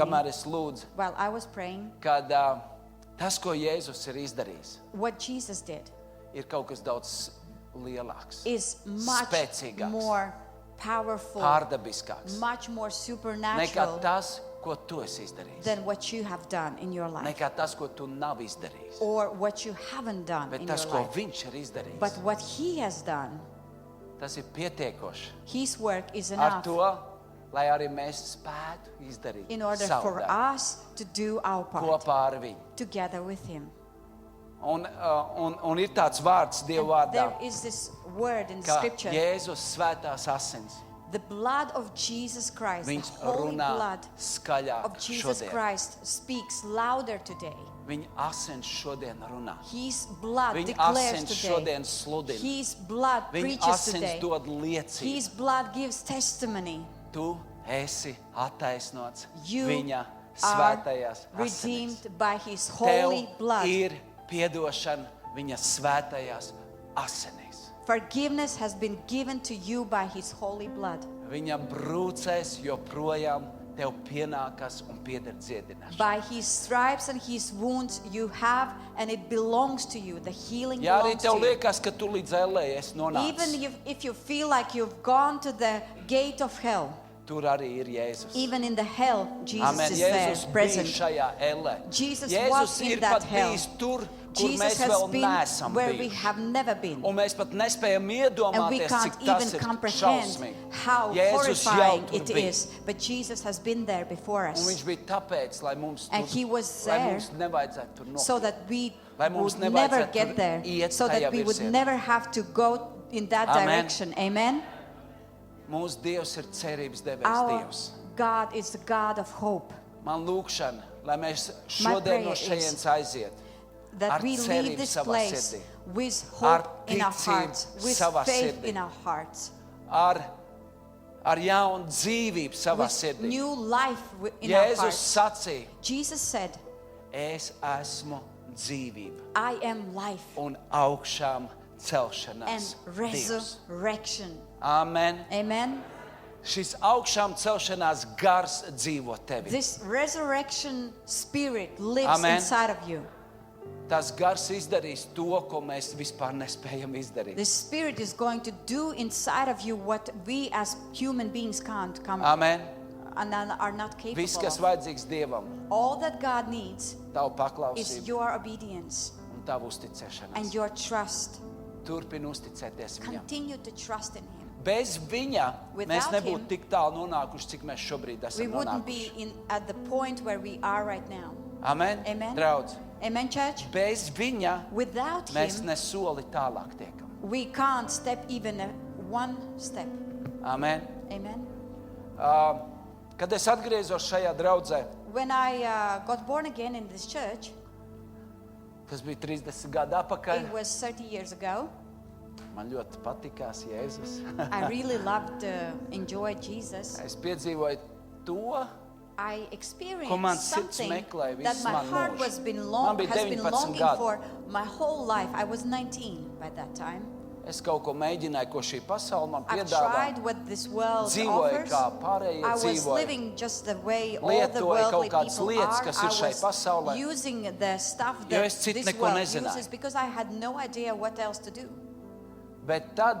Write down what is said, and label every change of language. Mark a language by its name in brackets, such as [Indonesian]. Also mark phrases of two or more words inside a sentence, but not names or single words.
[Latvian] kamēr es lūdzu, [English] while I was praying. [Latvian] kad tas, ko Jēzus ir izdarījis, [English] What Jesus did [Latvian] ir kaut kas daudz lielāks, [English] is much [Latvian] spēcīgāks, [English] more powerful, [Latvian] pārdabiskāks [English] much more [Latvian] nekā [English] supernatural [Latvian] tas, ko tu esi izdarījis. [English] than what you have done in your life [Latvian] Nekā tas, ko tu nav izdarījis. [English] or what you haven't done [Latvian] Bet [English] in [Latvian] tas, [English] your [Latvian] ko [English] life. [Latvian] viņš ir izdarījis, [English] But what He has done, [Latvian] tas ir pietiekoši [English] His work is [Latvian] ar [English] enough [Latvian] to, lai arī mēs spētu izdarīt [English] in order [Latvian] savu [English] for [Latvian] darbu [English] us to do our part [Latvian] kopā ar viņu. [English] together with Him. [Latvian] Un ir tāds vārds Dieva [English] And there [Latvian] vārdā, [English] is this word in [Latvian] ka [English] Scripture, [Latvian] Jēzus svētās asins, [English] the blood of Jesus Christ, the [Latvian] viņš [English] holy [Latvian] runā [English] blood [Latvian] skaļāk [English] of Jesus [Latvian] šodien. [English] Christ speaks louder today. [Latvian] Viņa asins šodien runā. [English] His blood [Latvian] Viņa [English] declares [Latvian] asins [English] today. [Latvian] šodien sludina. [English] His blood [Latvian] Viņa [English] preaches [Latvian] asins [English] today. [Latvian] dod liecību. [English] His blood gives testimony. [Latvian] Tu esi attaisnots [English] You [Latvian] viņa [English] are [Latvian] svētajās asinīs. [English] redeemed by His [Latvian] Tev [English] holy blood. [Latvian] ir piedošana viņa svētajās asinīs. [English] Forgiveness has been given to you by His holy blood. [Latvian] Viņa brūcēs joprojām tev pienākas un pieder dziedināšana. [English] By His stripes and His wounds you have, and it belongs to you. The healing [Latvian] Ja arī [English] belongs [Latvian] tev [English] to you. [Latvian] liekas, ka tu līdz ellē esi [English] Even [Latvian] nonācis, [English] if you feel like you've gone to the gate of hell, [Latvian] tur arī ir Jēzus. [English] even in the hell, Jesus [Latvian] Amen. [English] is [Latvian] Jēzus [English] there, [Latvian] bija [English] present. [Latvian] šajā ellē. [English] Jesus [Latvian] Jēzus [English] was in [Latvian] ir [English] that [Latvian] pat [English] hell. [Latvian] bijis tur, kur [English] Jesus [Latvian] mēs [English] has [Latvian] vēl [English] been [Latvian] neesam [English] where we [Latvian] bijuši. [English] have never been. [Latvian] Un mēs pat nespējam [English] And we [Latvian] iedomāties, [English] can't [Latvian] cik tas [English] even [Latvian] ir [English] comprehend [Latvian] šausmīgi. [English] how [Latvian] Jēzus jau [English] horrifying [Latvian] tur [English] it [Latvian] bija. [English] is. But Jesus has been there before [Latvian] Un [English] us. [Latvian] viņš bija tāpēc, lai mums, [English] And he was [Latvian] lai [English] there [Latvian] mums nevajadzētu tur nokļūt. [English] So that we [Latvian] Lai mums [English] would never [Latvian] nevajadzētu [English] get [Latvian] tur [English] there. [Latvian] iet [English] So [Latvian] tajā [English] that we would [Latvian] virzienā. [English] never have to go in that [Latvian] Amen. [English] direction. [Latvian] Amen. Mūsu Dievs ir cerības devējs [English] Our [Latvian] Dievs. [English] God is the God of hope. [Latvian] Man lūkšana, lai mēs [English] My [Latvian] šodien no [English] prayer is [Latvian] šejienes aiziet [English] That [Latvian] ar [English] we [Latvian] cerību [English] leave this [Latvian] savā [English] place [Latvian] sirdī, [English] with [Latvian] ar [English] hope in our [Latvian] ticību [English] hearts, with [Latvian] savā [English] faith [Latvian] sirdī. [English] in our hearts, [Latvian] ar jaunu dzīvību savā [English] with [Latvian] sirdī. [English] new life in our [Latvian] Jēzus [English] hearts. [Latvian] sacīja, [English] Jesus said, [Latvian] es esmu dzīvība [English] I am life [Latvian] un augšām [English] and [Latvian] celšanās Dievs. [English] resurrection. [Latvian] Amen. [English] Amen. [Latvian] Šis augšām celšanās gars dzīvo tevi. [English] This resurrection spirit lives [Latvian] Amen. [English] inside of you. [Latvian] Tas gars izdarīs to, ko mēs vispār nespējam izdarīt. [English] The spirit is going to do inside of you what we as human beings can't come [Latvian] Amen. [English] and are not capable [Latvian] Viss, kas [English] of. [Latvian] vajadzīgs Dievam, [English] All that God needs [Latvian] tavu [English] is [Latvian] paklausību [English] your obedience [Latvian] un tavu [English] and [Latvian] uzticēšanos. [English] your trust. [Latvian] Turpin uzticēties Viņam. [English] Continue to trust in Him. [Latvian] Bez Viņa [English] Without [Latvian] mēs nebūtu [English] him, [Latvian] tik tālu nonākuši, cik mēs šobrīd [English] We [Latvian] esam [English] wouldn't be [Latvian] nonākuši. [English] at the point where we are right now. [Latvian] Amen. [English] Amen. [Latvian] Draudz, [English] Amen, church? [Latvian] bez Viņa [English] Without [Latvian] mēs [English] Him, [Latvian] ne soli tālāk tiekam. [English] we can't step even one step. [Latvian] Amen. [English] Amen. [Latvian] Kad es atgriezos šajā draudzē, [English] When I got born again in this church, [Latvian] tas bija 30 gadu atpakaļ, [English] it was 30 years ago. [Latvian] man ļoti patikās Jēzus. [English] I really loved, enjoyed Jesus. [Latvian] Es piedzīvoju to, [English] I [Latvian] Ko man [English] experienced [Latvian] sirds [English] something [Latvian] meklēja [English] that [Latvian] visu [English] my [Latvian] manu [English] heart [Latvian] mūžu. [English] has been, [Latvian] Man bija [English] has been [Latvian] 19 [English] longing [Latvian] gadi. [English] for my whole life. I was 19 by that time. [Latvian] es kaut ko mēģināju, ko šī pasaule man [English] I've [Latvian] piedāvā. [English] tried what this world [Latvian] Dzīvoju [English] offers. [Latvian] kā pārējie [English] I was [Latvian] dzīvoja. [English] living just the way all the [Latvian] Lietoju [English] worldly [Latvian] kaut kādas [English] people [Latvian] lietas, [English] are. [Latvian] kas ir šai [English] I [Latvian] pasaulē. [English] was using the stuff [Latvian] Jo [English] that [Latvian] es citu [English] this [Latvian] neko [English] world [Latvian] nezināju. [English] uses because I had no idea what else to do.